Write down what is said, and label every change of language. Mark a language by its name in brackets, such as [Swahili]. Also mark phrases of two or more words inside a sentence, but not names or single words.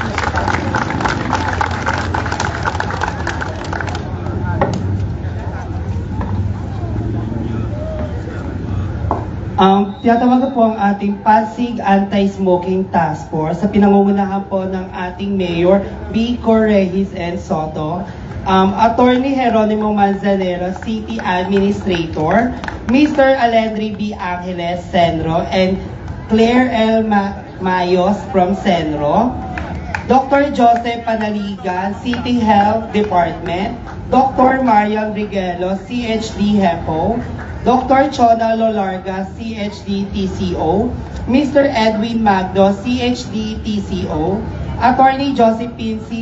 [Filipino] Tinatawagan po ang ating Pasig Anti-Smoking Task Force sa pinangungunahan po ng ating Mayor Vico Regis N. Soto, Attorney Jeronimo Manzanero, [English] City Administrator, [Filipino] Mr. Alendri B. Angeles, Senro, and Claire L. Mayos from Senro, Dr. Joseph Panaligan, City Health Department, Dr. Marian Riguelo, CHD HEPO, Dr. Chona Lolarga, CHD TCO, Mr. Edwin Magdo, CHD TCO, Attorney Josephine C.